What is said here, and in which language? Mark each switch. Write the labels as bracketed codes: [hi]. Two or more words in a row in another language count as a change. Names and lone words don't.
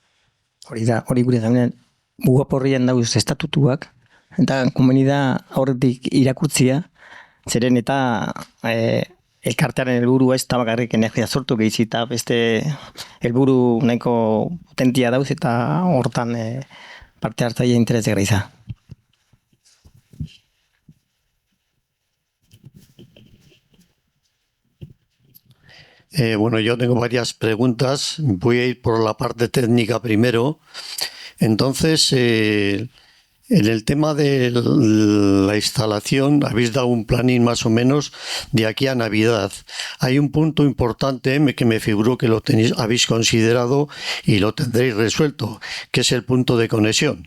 [eu] Hori gure gaunean, mugaporrian dauz estatutuak, eta komunida horretik irakurtzia, zeren eta elkartearen helburua ez da bakarrik energia sortu gehizi eta beste helburu nahiko potentia dauz eta hortan parte hartzaile interesgarria izan. [es] Bueno, yo tengo varias preguntas. Voy a ir por la parte técnica primero. Entonces, en el tema de la instalación, habéis dado un planning más o menos de aquí a Navidad. Hay un punto importante que me figuró que habéis considerado y lo tendréis resuelto, que es el punto de conexión.